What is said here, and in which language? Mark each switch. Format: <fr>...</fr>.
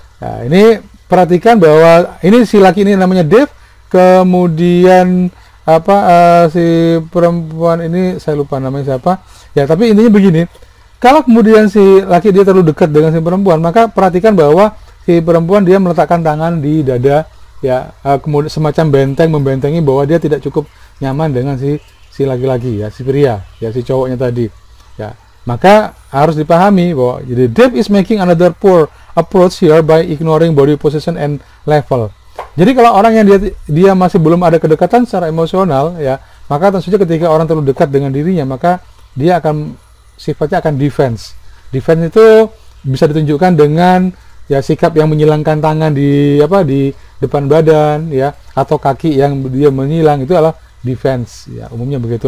<id>Nah, ini perhatikan bahwa ini si laki ini namanya Dave, kemudian si perempuan ini saya lupa namanya siapa, ya, tapi intinya begini, kalau kemudian si laki dia terlalu dekat dengan si perempuan, maka perhatikan bahwa si perempuan dia meletakkan tangan di dada, ya, kemudian semacam benteng, membentengi bahwa dia tidak cukup nyaman dengan si laki-laki, ya, si pria, ya, si cowoknya tadi, ya. Maka harus dipahami bahwa jadi</id> <en>Dave is making another poor approach here by ignoring body position and level.</en> <id>Jadi kalau orang yang dia masih belum ada kedekatan secara emosional, ya, maka tentu saja ketika orang terlalu dekat dengan dirinya, maka dia akan sifatnya akan defense. Defense itu bisa ditunjukkan dengan, ya, sikap yang menyilangkan tangan di depan badan, ya, atau kaki yang dia menyilang, itu adalah defense, ya, umumnya begitu.</id>